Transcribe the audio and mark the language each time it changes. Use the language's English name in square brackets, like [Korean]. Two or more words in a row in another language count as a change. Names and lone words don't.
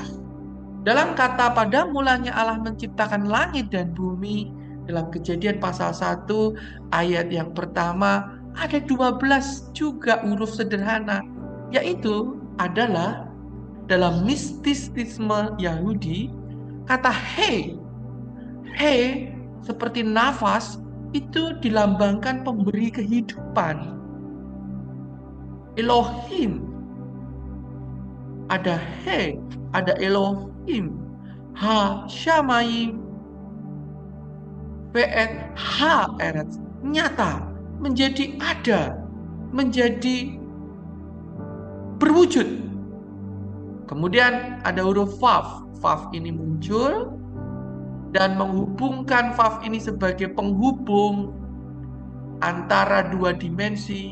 [Indonesian] Dalam kata pada mulanya Allah menciptakan langit dan bumi, dalam Kejadian pasal 1 ayat yang pertama ada 12 juga huruf sederhana, yaitu adalah dalam mistisisme Yahudi, kata he seperti nafas itu dilambangkan pemberi kehidupan. [Hebrew] Elohim, ada he, ada Elohim, השמים ואת הארץ, [Indonesian] nyata, menjadi ada, menjadi berwujud. Kemudian ada huruf Vav. Vav ini muncul dan menghubungkan Vav ini sebagai penghubung antara dua dimensi.